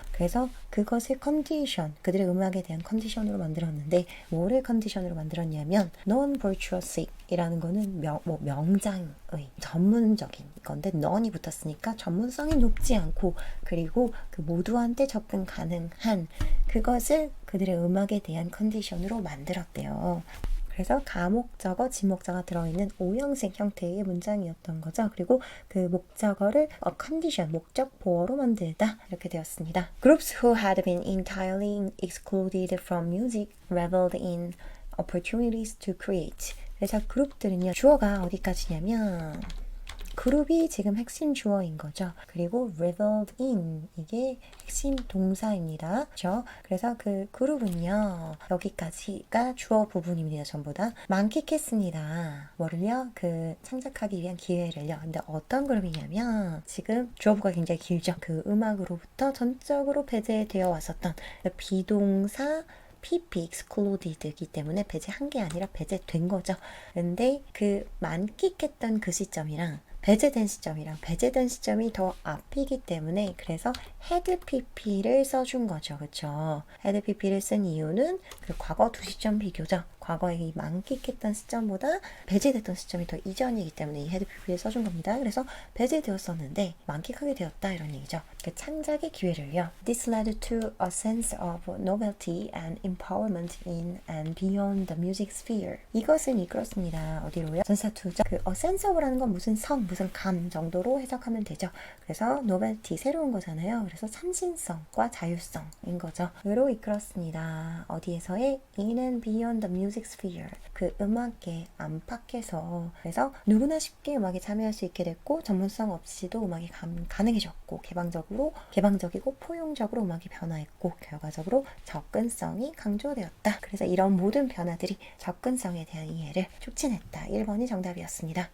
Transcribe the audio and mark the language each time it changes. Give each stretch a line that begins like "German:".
Korean: 그래서 그것을 컨디션, 그들의 음악에 대한 컨디션으로 만들었는데 뭐를 컨디션으로 만들었냐면 non-virtuosic 이라는 거는 명장의 전문적인 건데 non이 붙었으니까 전문성이 높지 않고 그리고 그 모두한테 접근 가능한 그것을 그들의 음악에 대한 컨디션으로 만들었대요. 그래서 가목적어, 지목적어가 들어있는 오형식 형태의 문장이었던 거죠. 그리고 그 목적어를 condition, 목적 보어로 만들다 이렇게 되었습니다.
English: Groups who had been entirely excluded from music reveled in opportunities to create.
Korean: 그래서 그룹들은요, 주어가 어디까지냐면 그룹이 지금 핵심 주어인 거죠. 그리고 reveled in 이게 핵심 동사입니다. 그렇죠? 그래서 그 그룹은요. 여기까지가 주어 부분입니다. 전부 다 만끽했습니다. 뭐를요? 그 창작하기 위한 기회를요. 근데 어떤 그룹이냐면 지금 주어부가 굉장히 길죠. 그 음악으로부터 전적으로 배제되어 왔었던 비동사 PP excluded이기 때문에 배제한 게 아니라 배제된 거죠. 근데 그 만끽했던 그 시점이랑 배제된 시점이 더 앞이기 때문에 그래서 had pp를 써준 거죠. 그쵸? had pp를 쓴 이유는 그 과거 두 시점 비교죠. 과거에 이 만끽했던 시점보다 배제됐던 시점이 더 이전이기 때문에 이 had pp를 써준 겁니다. 그래서 배제되었었는데 만끽하게 되었다 이런 얘기죠. 그 창작의 기회를요.
English: This led to a sense of novelty and empowerment in and beyond the music sphere.
Korean: 이것을 이끌었습니다. 어디로요? 전사 투죠. 그 a sense of라는 건 무슨 감 정도로 해석하면 되죠. 그래서 novelty, 새로운 거잖아요. 그래서 참신성과 자율성인 거죠. 으로 이끌었습니다. 어디에서의
English: in and beyond the music sphere.
Korean: 그 음악의 안팎에서 그래서 누구나 쉽게 음악에 참여할 수 있게 됐고 전문성 없이도 음악이 가능해졌고 개방적이고 포용적으로 음악이 변화했고 결과적으로 접근성이 강조되었다. 그래서 이런 모든 변화들이 접근성에 대한 이해를 촉진했다. 1번이 정답이었습니다.